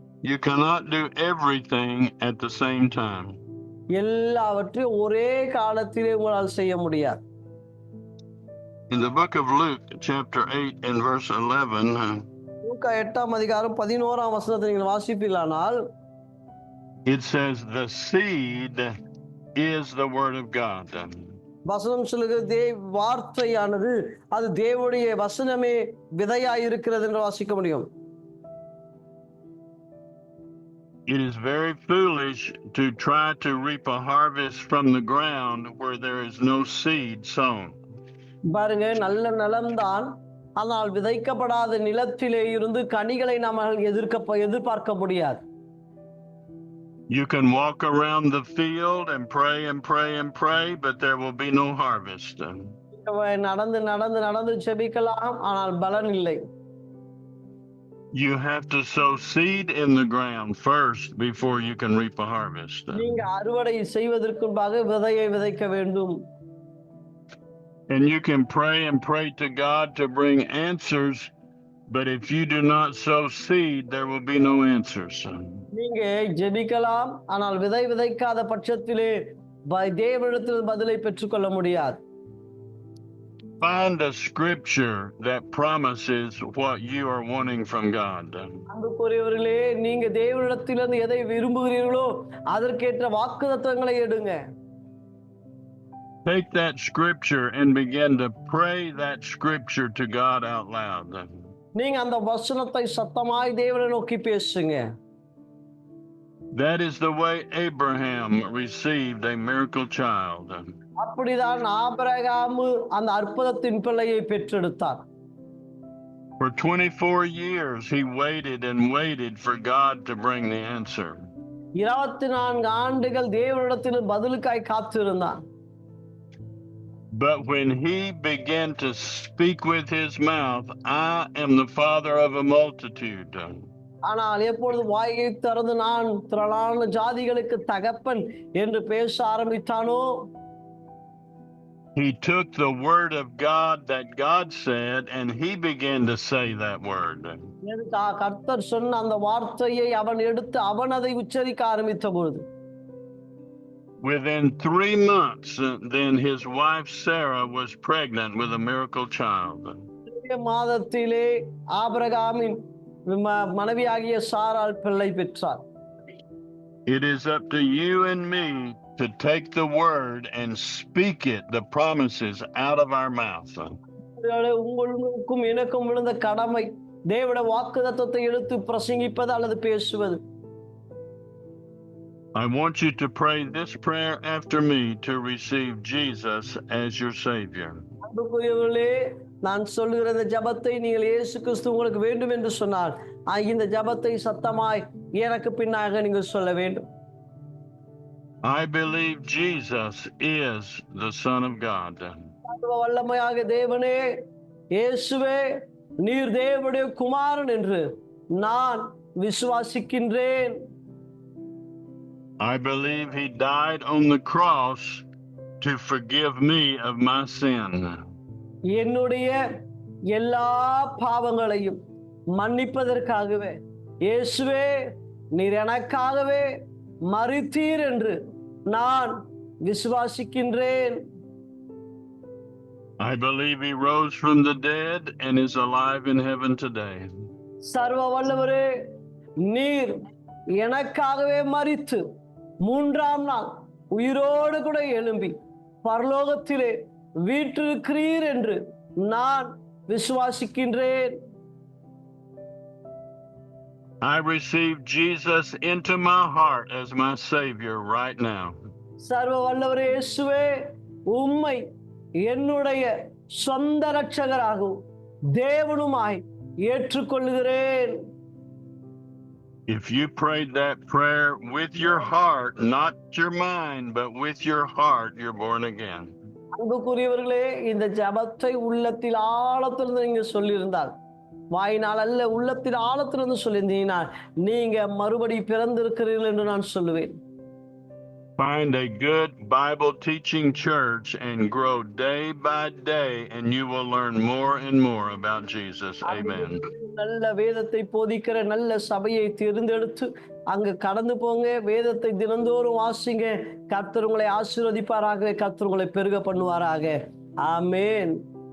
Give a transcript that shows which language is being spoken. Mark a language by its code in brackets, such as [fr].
[en] You cannot do everything at the same time. [ta] எல்லாவற்றையும் ஒரே காலத்திலே உங்களால் செய்ய முடியாது. [en] In the book of Luke, chapter 8 and verse 11, [ta] லூக்கா 8ஆம் அதிகாரம் 11ஆம் வசனத்தை நீங்கள் வாசிப்பீர்களானால், [en] it says, the seed is the word of God. [ta] வசனம் சொல்லுகிறது, வார்த்தையானது அது தேவனுடைய வசனமே விதையாய் இருக்கிறது என்று வாசிக்க முடியும். [en] It is very foolish to try to reap a harvest from the ground where there is no seed sown. [ta] பாருங்க, நல்ல நிலம்தான், ஆனால் விதைக்கப்படாத நிலத்திலே இருந்து கனிகளை நாம் எதிர்பார்க்க முடியாது. [en] You can walk around the field and pray and pray and pray, but there will be no harvest. [ta] நடந்து நடந்து நடந்து ஜெபிக்கலாம், ஆனால் பலன் இல்லை. [en] You have to sow seed in the ground first before you can reap a harvest. [ta] நீங்க அறுவடை செய்வதற்கு முன்பாக விதையை விதைக்க வேண்டும். [en] And you can pray and pray to God to bring answers, but if you do not sow seed, there will be no answers. [ta] நீங்க ஜெபிக்கலாம், ஆனால் விதை விதைக்காத பட்சத்திலே தேவனிடத்தில் பதிலை பெற்றுக்கொள்ள முடியாது. [en] Find a scripture that promises what you are wanting from God. [ta] அன்புக்குரியவர்களே, நீங்க தேவனிடத்திலிருந்து எதை விரும்புகிறீர்களோ அதற்கேற்ற வாக்குத்தத்தங்களை எடுங்க. [en] Take that scripture and begin to pray that scripture to God out loud. [ta] நீங்க அந்த வசனத்தை சத்தமாய் தேவனை நோக்கி பேசுங்க. [en] That is the way Abraham received a miracle child. [ta] அப்படிதான் ஆபிரகாம் அந்த அற்புதத்தின் பிள்ளையை பெற்றெடுத்தார். [en] For 24 years he waited and waited for God to bring the answer. [ta] 24 ஆண்டுகள் தேவனிடத்தில் பதிலுக்காய் காத்திருந்தான். [en] But when he began to speak with his mouth, I am the father of a multitude. [ta] ஆனால் எப்பொழுது வாயை திறந்து நான் திரளான ஜாதிகளுக்கு தகப்பன் என்று பேச ஆரம்பித்தானோ, [en] he took the word of God that God said and he began to say that word. [ta] கர்த்தர் சொன்ன அந்த வார்த்தையை அவன் எடுத்து அவன் அதை உச்சரிக்க ஆரம்பித்த பொழுது, [en] within 3 months, then his wife Sarah was pregnant with a miracle child. [ta] மாதத்திலே ஆபிரகாமின் மனைவியாகிய சாராள் பிள்ளை பெற்றார். [en] It is up to you and me to take the word and speak it, the promises, out of our mouth. [ta] உங்களுக்கும் எனக்கும் விழுந்த கடமை தேவனுடைய வாக்குத்தத்தத்தை எடுத்து பிரசங்கிப்பது அல்லது பேசுவது. [en] I want you to pray this prayer after me to receive Jesus as your Savior. [ta] அன்புக்குரியவர்களே, நான் சொல்லுகிற இந்த ஜெபத்தை நீங்கள் இயேசு கிறிஸ்து உங்களுக்கு வேண்டும் என்று சொன்னால் இந்த ஜெபத்தை சத்தமாய் எனக்கு பின்னாக நீங்கள் சொல்ல வேண்டும். [en] I believe Jesus is the Son of God. [ta] வல்லமையாக தேவனே, இயேசுவே நீர் தேவனுடைய குமாரன் என்று நான் விசுவாசிக்கின்றேன். [en] I believe he died on the cross to forgive me of my sin. [ta] என்னுடைய எல்லா பாவங்களையும் மன்னிப்பதற்காகவே இயேசுவே நீர் எனக்காகவே மரித்தீர் என்று நான் விசுவாசிக்கின்றேன். [en] I believe he rose from the dead and is alive in heaven today. [ta] சர்வ வல்லவரே, நீர் எனக்காகவே மரித்து மூன்றாம் நாள் உயிரோடு கூட எழும்பி பரலோகத்திலே வீற்றிருக்கிறீர் என்று நான் விசுவாசிக்கின்றேன். [en] I receive Jesus into my heart as my Savior right now. [ta] சர்வ வல்லவரே இயேசுவே, உம்மை என்னுடைய சொந்த இரட்சகராகவும் தேவனுமாய் ஏற்றுக்கொள்கிறேன். [en] If you prayed that prayer with your heart, not your mind, but with your heart, you're born again. [ta] அன்புக்குரியவர்களே, இந்த ஜெபத்தை உள்ளத்தில் ஆழத்திலிருந்து நீங்க சொல்லியிருந்தால், வாயினால் அல்ல உள்ளத்தில் ஆழத்திலிருந்து சொல்லியிருந்தீங்கன்னா நீங்க மறுபடி பிறந்திருக்கிறீர்கள் என்று நான் சொல்லுவேன். [en] Find a good Bible teaching church and grow day by day, and you will learn more and more about Jesus. Amen. [ta] நல்ல வேதத்தை போதிக்கிற நல்ல சபையை தேர்ந்தெடுத்து அங்க கடந்து போங்க. வேதத்தை தினந்தோறும் வாசிங்க. கர்த்தர் உங்களை ஆசீர்வதிப்பாராக. கர்த்தர் உங்களை பெருக பண்ணுவாராக. ஆமென்.